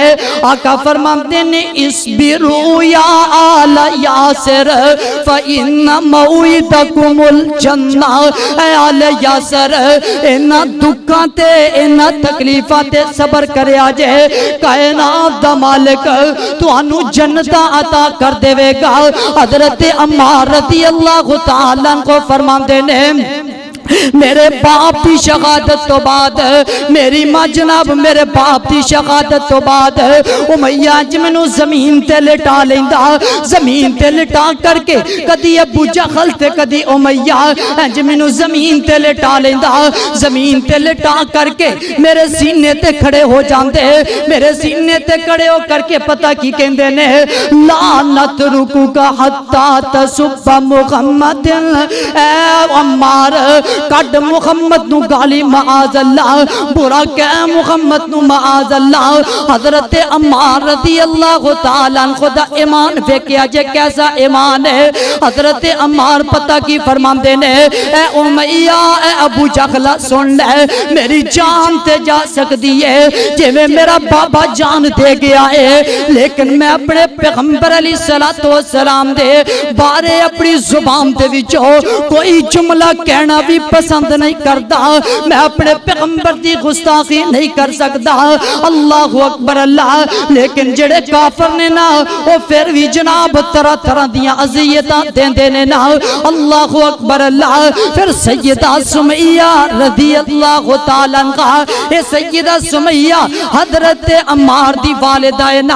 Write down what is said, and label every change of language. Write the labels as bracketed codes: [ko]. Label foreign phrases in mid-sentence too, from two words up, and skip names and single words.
[pa] آقا فرماتے نے [ar] اصبروا يا آل ياسر فإن موعدكم الجنة. [pa] اے آلِ یاسر انہاں دکھاں تے انہاں تکلیفاں تے صبر کریا جے، کائنات دا مالک تہانوں جنتاں عطا کر دیوے گا. [ur] حضرت عمار [ar] رضي الله تعالى [ur] کو فرماتے نے میرے باپ کی شہادت تو بعد، میری ماں جناب میرے باپ کی شہادت تو [pa] بعد امیہ ج مینوں زمین تے لٹا لیندا، زمین تے لٹا کرکے کدی ابو جہل تے کدی امیہ ج مینوں زمین تے لٹا لیندا، زمین تے لٹا کرکے میرے سینے تے کھڑے ہو جاتے، میرے سینے تے کھڑے ہو کرکے پتا کی کہندے نے, [ar] لن نتركك حتى تسب محمد, [pa] اے عمار کڈ محمد نوں گالی معاذ اللہ، برا کہہ محمد نوں معاذ اللہ. حضرت عمار [ar] رضي الله تعالى عنه [pa] دا ایمان دیکھیا جے کیسا ایمان ہے. حضرت عمار پتا کی فرماندے نے, [ur] اے امیہ اے ابو جہل سن لے، میری جان تے جا سکتی ہے جیویں میرا بابا جان دے گیا ہے، لیکن میں اپنے پیغمبر [ar] عليه الصلاة والسلام [ur] دے بارے اپنی زبان دے وچوں کوئی جملہ کہنا بھی پسند نہیں کرتا، میں اپنے پیغمبر کی گستاخی نہیں کر سکتا. [ar] الله أكبر الله. [pa] لیکن جیہڑے کافر نے نا او فیر بھی جناب طرح طرح دیاں اذیتاں دیندے نے نا. [ar] الله أكبر الله. [pa] فیر سیدہ سمیہ [ar] رضي الله تعالى عنها, [pa] ایہ سیدہ سمیہ حضرت عمار دی والدہ ہے نا.